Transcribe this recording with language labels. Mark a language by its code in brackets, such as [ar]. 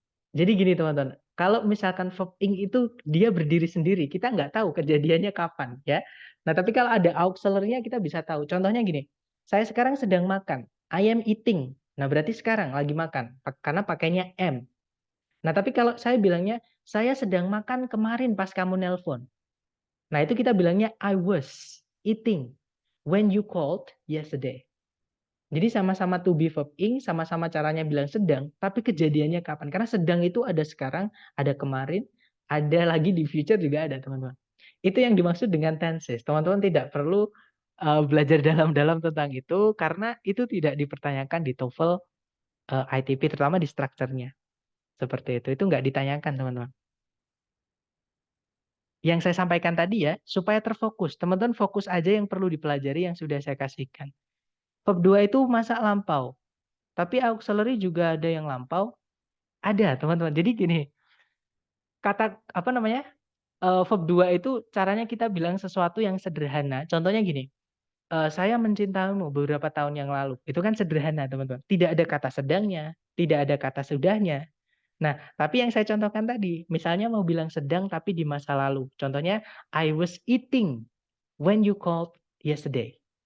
[id] Jadi gini teman-teman, kalau misalkan verb ing itu dia berdiri sendiri, kita nggak tahu kejadiannya kapan ya. Nah, tapi kalau ada auxiliary-nya kita bisa tahu. Contohnya gini, saya sekarang sedang makan, [en] I am eating. [id] Nah, berarti sekarang lagi makan, karena pakainya am. Nah, tapi kalau saya bilangnya, saya sedang makan kemarin pas kamu nelpon. Nah, itu kita bilangnya [en] I was eating when you called yesterday. [id] Jadi sama-sama to be verb ing, sama-sama caranya bilang sedang, tapi kejadiannya kapan? Karena sedang itu ada sekarang, ada kemarin, ada lagi di future juga ada, teman-teman. Itu yang dimaksud dengan tenses. Teman-teman tidak perlu belajar dalam-dalam tentang itu, karena itu tidak dipertanyakan di TOEFL ITP, terutama di strukturnya. Seperti itu. Itu nggak ditanyakan, teman-teman. Yang saya sampaikan tadi ya, supaya terfokus. Teman-teman fokus aja yang perlu dipelajari yang sudah saya kasihkan. Verb 2 itu masa lampau. Tapi auxiliary juga ada yang lampau. Ada, teman-teman. Jadi gini, kata apa namanya? Verb 2 itu caranya kita bilang sesuatu yang sederhana. Contohnya gini, saya mencintaimu beberapa tahun yang lalu. Itu kan sederhana, teman-teman. Tidak ada kata sedangnya, tidak ada kata sudahnya. Nah, tapi yang saya contohkan tadi, misalnya mau bilang sedang tapi di masa lalu. Contohnya, [en] I was eating when you called yesterday.